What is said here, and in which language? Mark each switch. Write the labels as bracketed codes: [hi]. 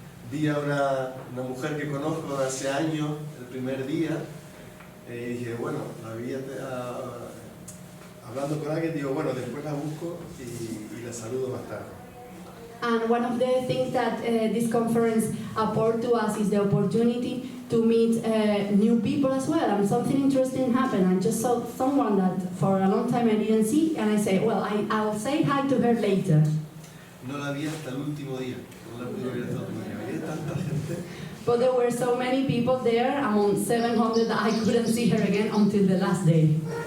[es] Vi a una mujer que conozco de hace años, el primer día, y dije, bueno, la vi hablando con alguien, digo, bueno, después la busco y la saludo más tarde. [en] And one of the things that this conference afforded to us is the opportunity to meet new people as well. And something interesting happened. I just saw someone that for a long time I didn't see, and I say, well, I'll say hi to her later. [es] No la vi hasta el último día, no la pude ver hasta el último día. Había tanta gente. [en] But there were so many people there, among 700, that I couldn't see her again until the last day.